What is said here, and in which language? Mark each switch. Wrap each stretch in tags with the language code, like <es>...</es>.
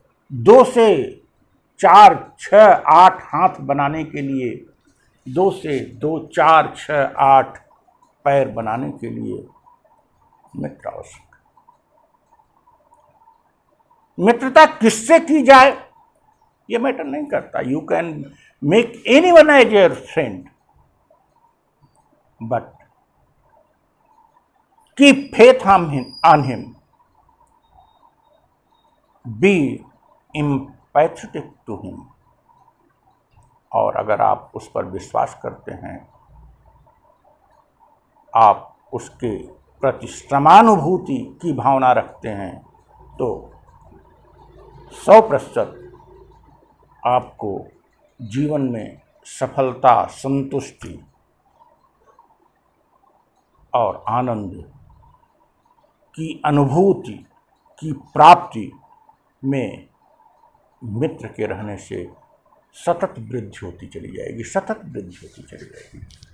<hi>2 से 4, 6, 8 हाथ बनाने के लिए, 2 से 2, 4, 6, 8 पैर बनाने के लिए मित्र आवश्यक। मित्रता किससे की जाए ये मैटर नहीं करता।</hi> <en>You can make anyone as your friend, but keep faith on him, be empathetic to him।</en> <hi>और अगर आप उस पर विश्वास करते हैं, आप उसके प्रति समानुभूति की भावना रखते हैं, तो 100% आपको जीवन में सफलता, संतुष्टि और आनंद की अनुभूति की प्राप्ति में मित्र के रहने से सतत वृद्धि होती चली जाएगी, सतत वृद्धि होती चली जाएगी।</hi>